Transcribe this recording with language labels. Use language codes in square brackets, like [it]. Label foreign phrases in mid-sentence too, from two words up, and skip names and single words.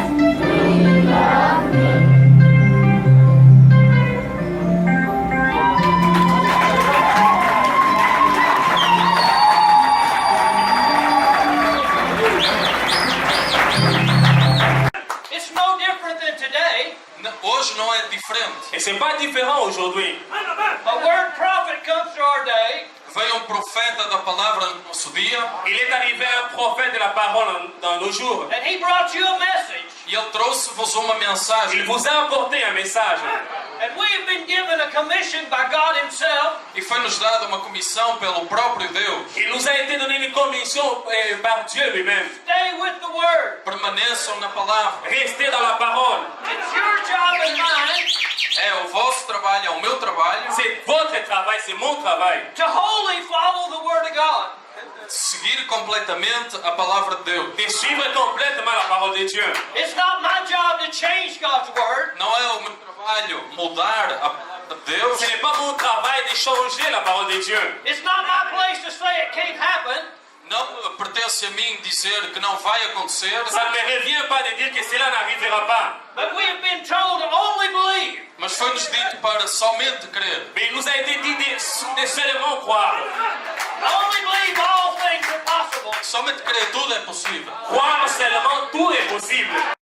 [en] You love me. It's no different than today. [pt] Hoje não é diferente. [fr] Et c'est pas différent aujourd'hui. [en] A word prophet comes to our day. [pt] Veio um profeta da palavra no nosso dia [fr] Il est arrivé un prophète de la parole dans nos jours. [en] And he brought you a message. [pt] e ele trouxe-vos uma mensagem. [fr] Il vous a apporté un message. [en] And we have been given a commission by God Himself. [pt] E foi-nos dada uma comissão pelo próprio Deus. [fr] Il nous a été donné une commission par Dieu lui-même. [en] Stay with the Word. [pt] Permaneçam na palavra. [fr] Restez dans la parole. [en] It's your job and mine [pt] É o vosso trabalho, é o meu trabalho. [fr] C'est votre travail, c'est mon travail. [en] to wholly follow the Word of God. [pt] Seguir completamente a palavra de Deus. [fr] De suivre complètement la parole de Dieu. [en] It's not my job to change God's Word. [pt] Não é o meu trabalho mudar a palavra de Deus. [fr] Ce n'est pas mon travail de changer la parole de Dieu. [en] It's not my place to say it can't happen. [pt] Não pertence a mim dizer que não vai acontecer. [fr] Ça ne me revient pas de dire que cela n'arrivera pas. [en] But we have been told to only believe. [pt] Mas foi-nos dito para somente crer. [fr] Mais il nous a été dit de seulement croire. [en] Only believe all things are possible. [pt] Somente crer, tudo é possível. [fr] Croire seulement, tout est possible.